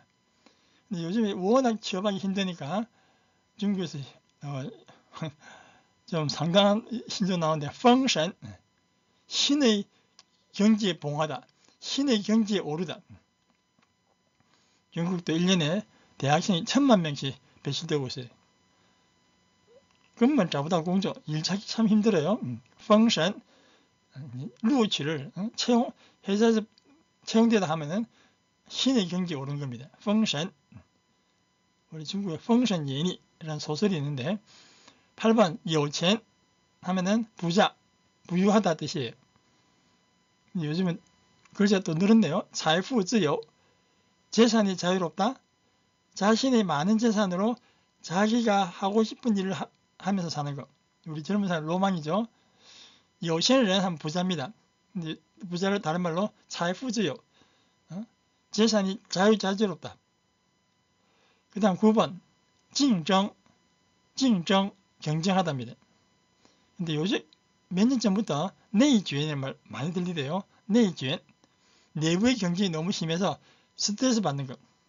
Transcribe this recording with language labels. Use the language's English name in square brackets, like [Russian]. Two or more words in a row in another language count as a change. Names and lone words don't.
[Korean] 근데 요즘에 워낙 취업하기 힘드니까 중국에서 좀 상당한 신조 나오는데 封神 신의 경지에 봉하다, 신의 경지에 오르다. 중국도 1년에 대학생이 1000만 명씩 배출되고 있어요. [Chinese] 根本找不到工作, [Korean] 일 찾기 참 힘들어요. [Chinese] 封神 录取 [Korean] 를 채용, 회사에서 채용되다 하면은 신의 경지에 오른 겁니다. 封神 우리 중국에 封神 예니라는 소설이 있는데 8번 有钱 하면은 부자, 부유하다 뜻이에요. 요즘은 글자가 또 늘었네요. [Chinese] 财富自由 [Korean] 재산이 자유롭다. 자신의 많은 재산으로 자기가 하고 싶은 일을 하면서 사는 거. 우리 젊은 사람 로망이죠. 有钱人 하면 부자입니다. 근데 부자를 다른 말로 [Chinese] 财富自由 [Korean] 재산이 자유롭다. 그 다음 9번 竞争 경쟁하답니다. 근데 요즘 몇 년 전부터 내주엔이라는 말 많이 들리대요. 내주엔 내부의 경쟁이 너무 심해서 스트레스 받는 것.